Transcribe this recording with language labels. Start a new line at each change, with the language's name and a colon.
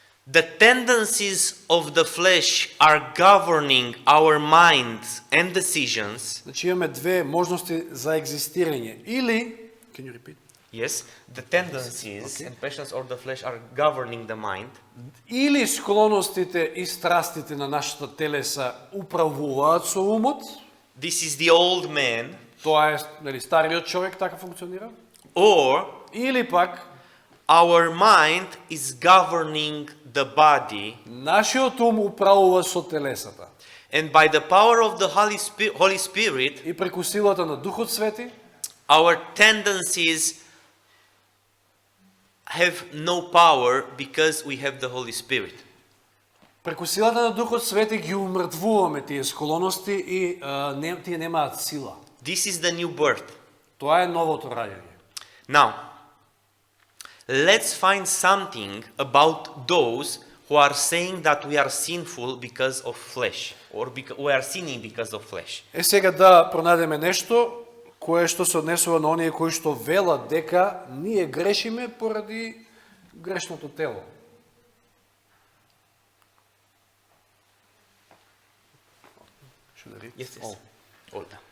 English: The tendencies of the flesh are governing our minds and decisions.
Macedonian: Значи имаме две можности за екзистирање. Или,
English: can you repeat? Yes, the tendencies and passions of the flesh are governing the mind.
Macedonian: Или склоностите и страстите на нашата телеса управуваат со умот.
English: This is the old man.
Macedonian: Тоа е, нели, стариот човек така функционира.
English: Or
Macedonian: Или пак
English: our mind is governing the body,
Macedonian: нашиот ум управува со телесата.
English: and by the power of the Holy Spirit,
Macedonian: И преку силата на Духот Свети,
English: our tendencies have no power because we have the Holy Spirit.
Macedonian: преку силата на Духот Свети ги умртвуваме тие склоности и тие немаат сила.
English: This is the new birth.
Macedonian: Тоа е новото раѓање.
English: Now, let's find something about those who are saying that we are sinful because of flesh, or we are sinning because of flesh.
Macedonian: Е, сега да пронајдеме нешто кое што се однесува на оние кои што велат дека ние грешиме поради грешното тело.
English: Yes, yes. All.